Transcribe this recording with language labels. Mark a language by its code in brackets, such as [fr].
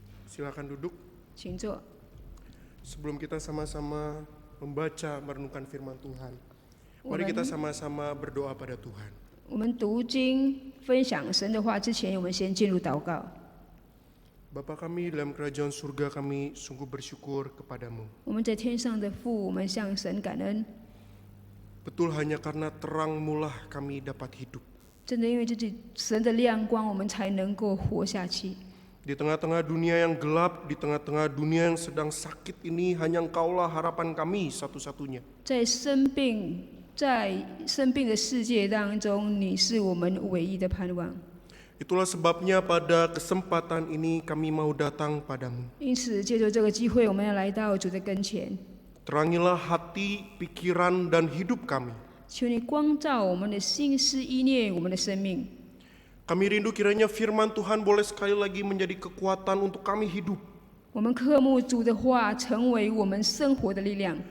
[id] Silakan duduk. [zh] 请坐。 [id] Sebelum kita sama-sama membaca merenungkan firman Tuhan, mari Amen. kita sama-sama berdoa pada Tuhan. [zh] 我们读经分享神的话之前，我们先进入祷告。 [id] Bapa kami dalam kerajaan surga, kami sungguh bersyukur kepadamu. [zh] 我们在天上的父，我们向神感恩。 [id] Betul hanya karena terang-Mu lah kami dapat hidup. [zh] 真的因为这是神的亮光，我们才能够活下去。 [id] Di tengah-tengah dunia yang gelap, di tengah-tengah dunia yang sedang sakit ini, hanya Engkaulah harapan kami satu-satunya. [zh] 在生病的世界当中，你是我们唯一的盼望。 [id] Itulah sebabnya pada kesempatan ini kami mau datang padamu. [zh] 因此，借着这个机会，我们要来到主的跟前， [id] Terangilah hati, pikiran, dan hidup kami. [zh] 求你光照我们的心思意念，我们的生命。 [id] Kami rindu kiranya firman Tuhan boleh sekali lagi menjadi kekuatan untuk kami hidup. [zh] 我们渴慕主的话成为我们生活的力量。